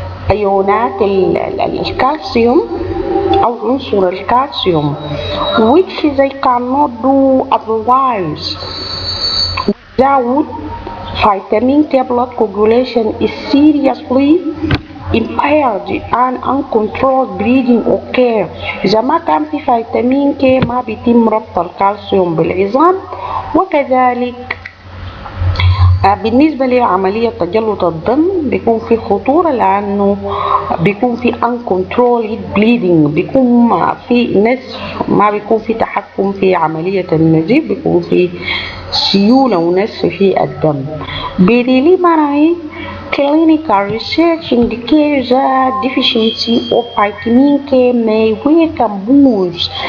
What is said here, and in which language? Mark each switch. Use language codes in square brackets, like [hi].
[ar] ايونات الكالسيوم او عنصر الكالسيوم which they cannot do otherwise. [en] Without vitamin K, blood coagulation is seriously impaired and uncontrolled bleeding occurs. [ar] إذا ما كان في فيتامين K ما بيتم ربط الكالسيوم بالعظام، وكذلك بالنسبة لعملية تجلط الدم بيكون في خطورة، لأنه بيكون في [en] uncontrolled bleeding، [ar] بيكون في نزف، ما بيكون في تحكم في عملية النزيف، بيكون في سيولة ونزف في الدم. [en] preliminary clinical research indicates that deficiency of vitamin K may weaken bones.